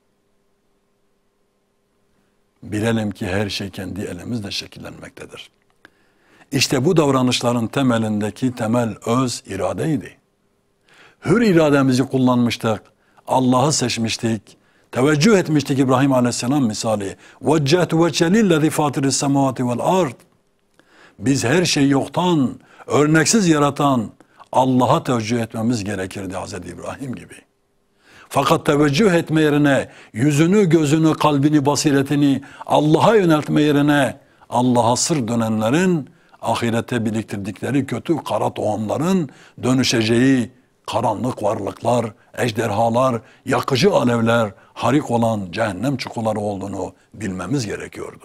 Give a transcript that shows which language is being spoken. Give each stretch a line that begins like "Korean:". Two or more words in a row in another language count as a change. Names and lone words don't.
Turkish: Bilelim ki her şey kendi elimizle şekillenmektedir. İşte bu davranışların temelindeki temel öz iradeydi. Hür irademizi kullanmıştık. Allah'ı seçmiştik. Teveccüh etmiştik İbrahim Aleyhisselam misali.
Arabic: وَجَّهْتُ وَجَّ لِلَّذِي فَاتِرِ السَّمَوَاتِ وَالْاَرْضِ.
Turkish: Biz her şeyi yoktan, örneksiz yaratan Allah'a teveccüh etmemiz gerekirdi Hazreti İbrahim gibi. Fakat teveccüh etme yerine, yüzünü, gözünü, kalbini, basiretini Allah'a yöneltme yerine Allah'a sır dönenlerin ahirete biriktirdikleri kötü kara tohumların dönüşeceği karanlık varlıklar, ejderhalar, yakıcı alevler, harik olan cehennem çukurları olduğunu bilmemiz gerekiyordu.